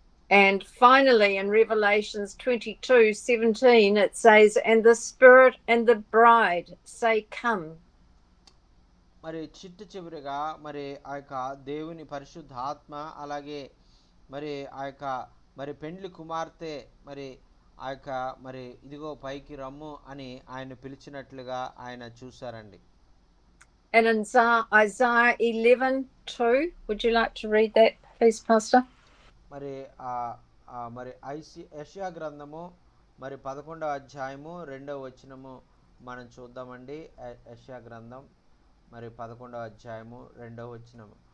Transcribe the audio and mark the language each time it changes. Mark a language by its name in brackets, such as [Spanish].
[English] And finally in Revelations 22:17 it says, and the Spirit and the bride say come. [Telugu] మరి చివరిగా మరి ఆ యొక్క దేవుని పరిశుద్ధ ఆత్మ అలాగే మరి ఆ యొక్క మరి పెండ్లి కుమార్తె మరి ఆ యొక్క మరి ఇదిగో పైకి రమ్ము అని ఆయన పిలిచినట్లుగా ఆయన చూశారండి. [English] And in Isaiah 11:2, would you like to read that please, Pastor? [Telugu] మరి మరి యెషయా గ్రంథము మరి 11వ అధ్యాయము 2వ వచనము మనం చూద్దామండి. యెషయా గ్రంథం మరి 11వ అధ్యాయము 2వ వచనము.